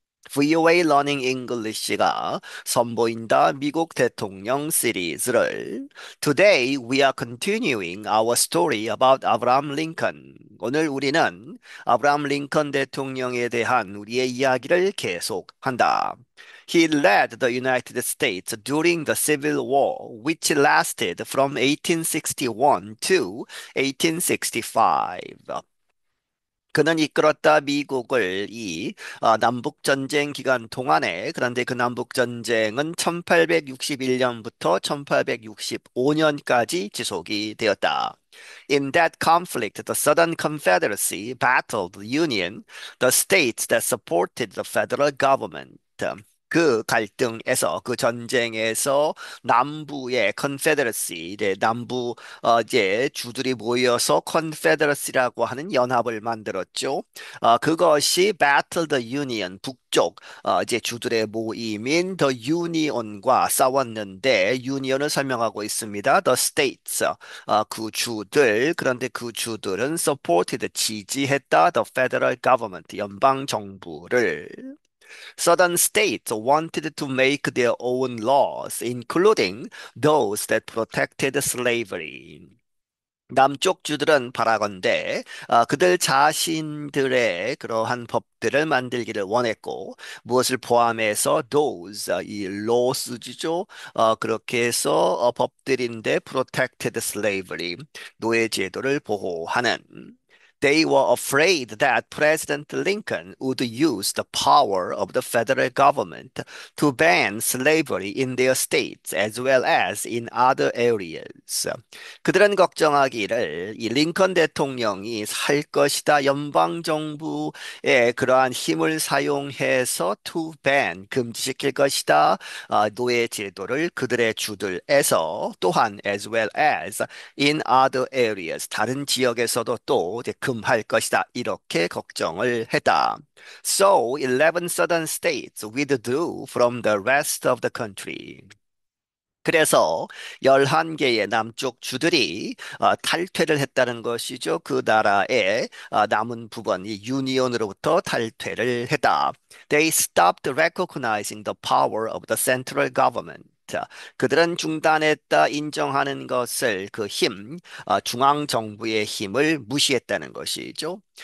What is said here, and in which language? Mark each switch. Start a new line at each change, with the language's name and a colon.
English: VOA Learning English가
Korean: 선보인다 미국 대통령 시리즈를
English: Today we are continuing our story about Abraham Lincoln.
Korean: 오늘 우리는 아브라함 링컨 대통령에 대한 우리의 이야기를 계속한다.
English: He led the United States during the Civil War, which lasted from 1861 to 1865.
Korean: 그는 이끌었다 미국을 남북 전쟁 기간 동안에 그런데 그 남북 전쟁은 1861년부터 1865년까지 지속이 되었다.
English: In that conflict, the Southern Confederacy battled the Union, the states that supported the federal government.
Korean: 그 갈등에서 그 전쟁에서 남부의 컨페데러시, 남부 이제 주들이 모여서 컨페데러시라고 하는 연합을 만들었죠. 그것이
English: Battle the Union
Korean: 북쪽 이제 주들의 모임인 The Union과 싸웠는데 유니언을 설명하고 있습니다.
English: The States
Korean: 그 주들 그런데 그 주들은
English: supported
Korean: 지지했다
English: the federal government
Korean: 연방 정부를
English: Southern states wanted to make their own laws, including those that protected slavery.
Korean: 남쪽 주들은 바라건대 그들 자신들의 그러한 법들을 만들기를 원했고 무엇을 포함해서 those 이 laws죠. 그렇게 해서 법들인데
English: protected slavery
Korean: 노예 제도를 보호하는
English: They were afraid that President Lincoln would use the power of the federal government to ban slavery in their states as well as in other areas.
Korean: 그들은 걱정하기를 이 링컨 대통령이 할 것이다. 연방 정부의 그러한 힘을 사용해서
English: to ban
Korean: 금지시킬 것이다. 노예 제도를 그들의 주들에서 또한
English: as well as in other areas
Korean: 다른 지역에서도 또 이제 금할 것이다. 이렇게 걱정을 했다.
English: So 11 southern states withdrew from the rest of the country.
Korean: 그래서 11개의 남쪽 주들이 탈퇴를 했다는 것이죠. 그 나라의 남은 부분, 이 유니온으로부터 탈퇴를 했다.
English: They stopped recognizing the power of the central government.
Korean: 그들은 중단했다 인정하는 것을 그 힘, 중앙 정부의 힘을 무시했다는 것이죠.